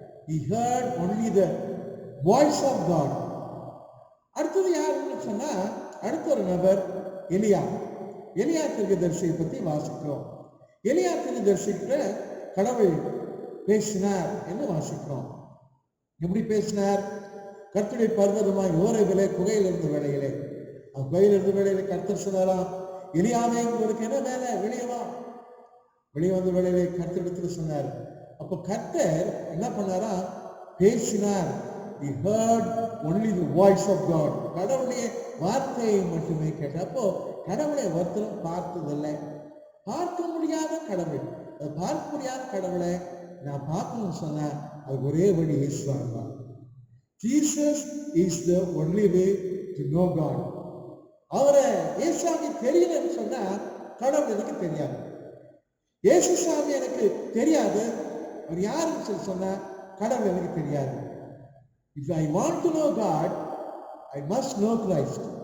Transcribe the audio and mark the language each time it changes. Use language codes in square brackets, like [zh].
[en] He heard only the voice of God. [ta] அடுத்தது யாருன்னு சொன்னா, அடுத்த ஒரு நபர் எலியா. எலியா தீர்க்கதரிசியை பத்தி வாசிக்கிறோம். எலியா தீர்க்கதரிசிக்கிட்ட கடவுள் பேசினார் என்று வாசிக்கிறோம். எப்படி பேசினார்? கர்த்தருடைய பர்வதமாய் ஓரவிலே குகையில் இருந்த வேளையிலே, குகையில் இருந்த வேளையிலே கர்த்தர் சொன்னாராம், எலியாவே உங்களுக்கு என்ன வேலை, வெளியே வா. வெளியே வந்த வேளையிலே கர்த்தரிடத்தில் சொன்னார். அப்போ கர்த்தர் என்ன பண்ணாரா, பேசினார். [en] He heard only the voice of God. [ta] கடவுளுடைய வார்த்தையை மட்டுமே கேட்டார். அப்போ கடவுளை ஒருத்தரும் பார்த்ததில்லை. பார்க்க முடியாத கடவுள், அது பார்க்க முடியாத கடவுளை நான் பார்க்கணும்னு சொன்னா அது ஒரே வழி இயேசுவான் தான். [en] Jesus is the only way to know God. [ta] அவரை இயேசுவாமி தெரியலன்னு சொன்னா கடவுள் எனக்கு தெரியாது. இயேசு சாமி எனக்கு தெரியாது, அவர் யாருன்னு சொல்லி சொன்னா கடவுள் எனக்கு தெரியாது. [en] If I want to know God, I must know Christ.